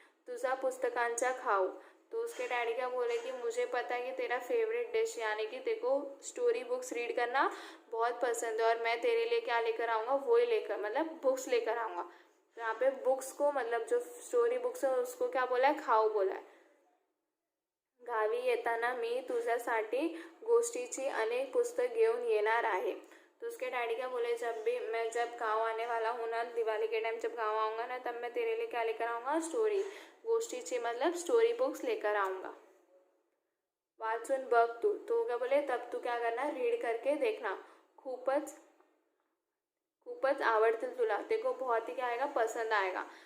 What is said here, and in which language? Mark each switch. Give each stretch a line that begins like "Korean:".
Marathi: तुझा पुस्तकांचा खाऊ।
Hindi: तो उसके डैडी क्या बोले कि मुझे पता है कि तेरा फेवरेट डिश यानी कि तेरे को स्टोरी बुक्स रीड करना बहुत पसंद है, और मैं तेरे लिए क्या लेकर आऊँगा, वो ही लेकर मतलब बुक्स लेकर आऊँगा। तो यहाँ पे बुक्स को मतलब जो स्टोरी बुक्स है उसको क्या बोला है, खाऊ बोला है।
Marathi: गावी येताना मी तुझ्यासाठी गोष्टीची अनेक पुस्तक घेऊन येणार आहे।
Hindi: तो उसके डैडी क्या बोले, जब गाँव आने वाला हूँ ना, दिवाली के टाइम जब गाँव आऊँगा ना, तब मैं तेरे लिए क्या लेकर आऊँगा, स्टोरी, गोष्टीची मतलब स्टोरी बुक्स लेकर आऊँगा।
Marathi: वाचून बघ तू।
Hindi: तो क्या बोले, तब तू क्या करना, रीड करके देखना,
Marathi: खूपच खूपच आवडतील तुला,
Hindi: तेरे को बहुत ही क्या आएगा, पसंद आएगा।